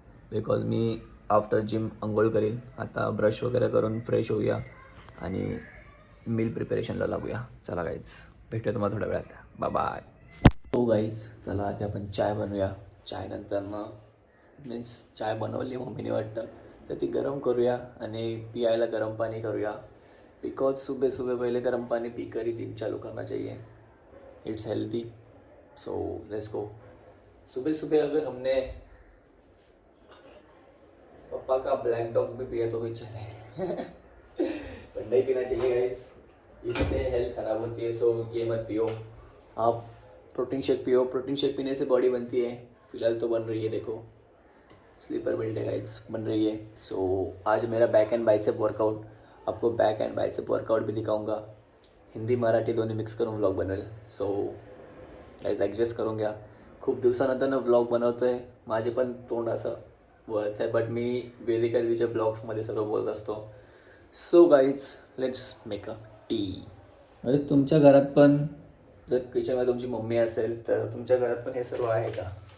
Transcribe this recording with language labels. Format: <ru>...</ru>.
<mr>Because मी after gym अंघोळ करील. आता ब्रश वगैरे करून फ्रेश होऊया आणि मील प्रिपरेशनला लागूया. चला गाईज, भेटूया तुम्हाला थोड्या वेळात. बाय. हो गाईज, चला आता आपण चाय बनवूया. चाय नंतर ना मीन्स चाय बनवली मम्मीने वाटतं, तर ती गरम करूया आणि पियायला गरम पाणी करूया.</mr> <hi>बिकॉज सुबह सुबह पहले गर्म पानी पीकर ही दिन चालू करना चाहिए.</hi> <en>It's healthy. So let's go.</en> <hi>सुबह सुबह अगर हमने पप्पा का ब्लैक डॉग भी पिया तो भी चले. पर नहीं पीना चाहिए गाइस, इससे हेल्थ खराब होती है. सो ये मत पियो. आप प्रोटीन शेक पियो. प्रोटीन शेक पीने से बॉडी बनती है. फिलहाल तो बन रही है, देखो स्लीपर बिल्ड है गाइस, बन रही है. सो आज मेरा बैक एंड बाइसेप वर्कआउट, आपको बैक एंड बाइसेप वर्कआउट भी दिखाऊंगा.</hi> <mr>हिंदी मराठी दोन्ही मिक्स करून व्लॉग बनवेल. सो गाईज ॲडजस्ट करून घ्या. खूप दिवसानंतर ना व्लॉग बनवतो आहे. माझे पण तोंड असं वळत आहे, बट मी वेदिका दीदीच्या ब्लॉग्समध्ये सर्व बोलत असतो.</mr> <en>So guys, let's make a tea.</en> <mr>Guys, तुमच्या घरात पण जर किचनमध्ये तुमची मम्मी असेल तर तुमच्या घरात पण हे सर्व आहे का?</mr>